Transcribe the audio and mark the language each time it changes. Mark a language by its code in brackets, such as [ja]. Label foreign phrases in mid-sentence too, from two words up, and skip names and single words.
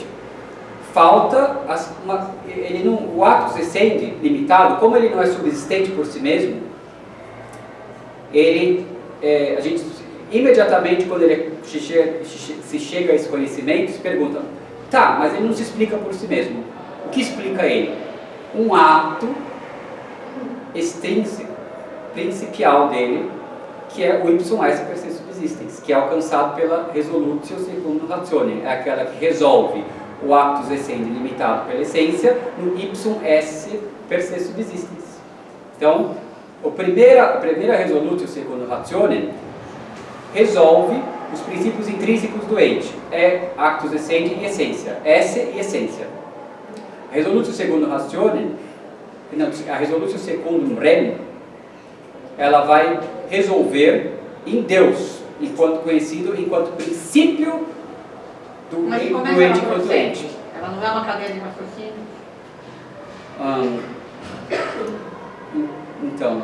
[pt] Falta, o [la] actus essendi [pt] limitado, como ele não é subsistente por si mesmo, a gente imediatamente, quando se chega a esse conhecimento, se pergunta, tá, mas ele não se explica por si mesmo. O que explica ele? Um ato extrínseco, principial dele, que é o [la] ipsum esse per se subsistens, [pt] que é alcançado pela [la] resolutio secundum ratione, [pt] é aquela que resolve o [la] actus essendi [pt] limitado pela essência no [la] ipsum esse per se subsistens. [pt] Então, a primeira [la] resolutio secundum ratione [pt] resolve os princípios intrínsecos do ente, é [la] actus essendi [pt] e essência, esse e essência. [la] A resolutio secundum ratione, a resolutio secundum rem, [pt] ela vai resolver em Deus, enquanto conhecido, enquanto princípio do ente enquanto ente. Ela não é uma cadeia de raciocínio? Então.